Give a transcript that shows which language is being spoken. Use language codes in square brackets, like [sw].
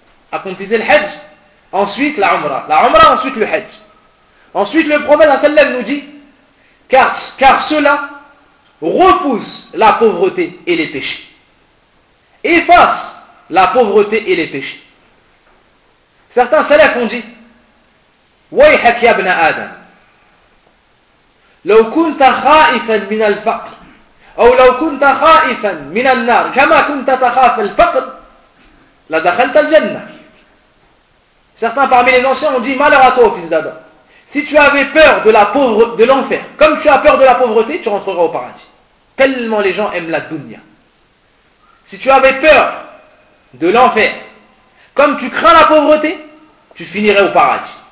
[fr] Accomplissez le hajj, ensuite la umrah. La umrah, ensuite le hajj. Ensuite le prophète sallallahu alayhi wa sallam nous dit: car cela repousse la pauvreté et les péchés. Efface la pauvreté et les péchés. Certains salafs ont dit: [ar] ويحك يا ابن آدم لو كنت خائفا من الفقر أو لو كنت خائفا من النار كما كنت تخاف الفقر لدخلت الجنة. [fr] Certains parmi les anciens ont dit: malheur à toi, fils d'Adam, si tu avais peur de l'enfer comme tu as peur de la pauvreté, tu rentreras au paradis. Tellement les gens aiment la dunya. Si tu avais peur de l'enfer comme tu crains la pauvreté, tu finirais au paradis.